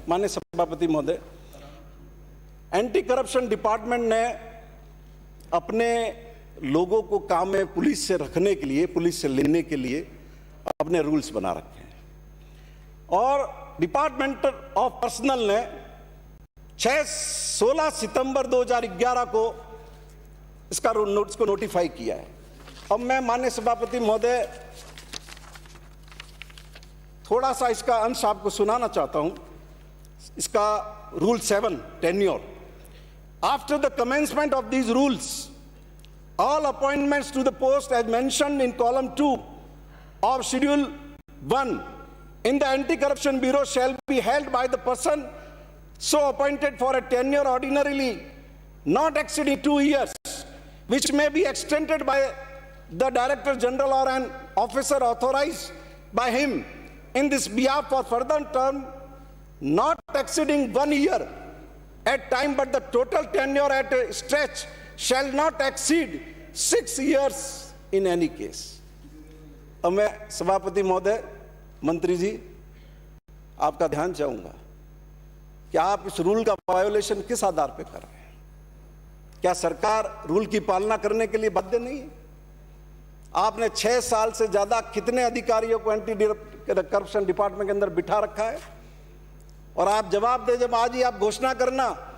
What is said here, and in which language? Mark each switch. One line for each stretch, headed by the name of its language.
Hindi: माननीय सभापति महोदय, एंटी करप्शन डिपार्टमेंट ने अपने लोगों को काम में पुलिस से रखने के लिए, पुलिस से लेने के लिए अपने रूल्स बना रखे हैं, और डिपार्टमेंट ऑफ पर्सनल ने 16 सितंबर 2011 को इसका नोटिस को नोटिफाई किया है। अब मैं माननीय सभापति महोदय थोड़ा सा इसका अंश आपको सुनाना चाहता हूं। इसका rule 7 tenure.
English: After the commencement of these rules, all appointments to the post as mentioned in column 2 of schedule 1 in the anti-corruption bureau shall be held by the person so appointed for a tenure ordinarily not exceeding 2 years, which may be extended by the Director General or an officer authorized by him in this behalf for further term not exceeding 1 year at time, but the total tenure at a stretch shall not exceed 6 years in any case.
Hindi: अब मैं सभापति महोदय, मंत्री जी, आपका ध्यान चाहूंगा कि आप इस रूल का वायोलेशन किस आधार पर कर रहे हैं? क्या सरकार रूल की पालना करने के लिए बाध्य नहीं है? आपने 6 साल से ज्यादा कितने अधिकारियों को एंटी करप्शन डिपार्टमेंट के अंदर बिठा रखा है? और आप जवाब दे, जब आज ही आप घोषणा करना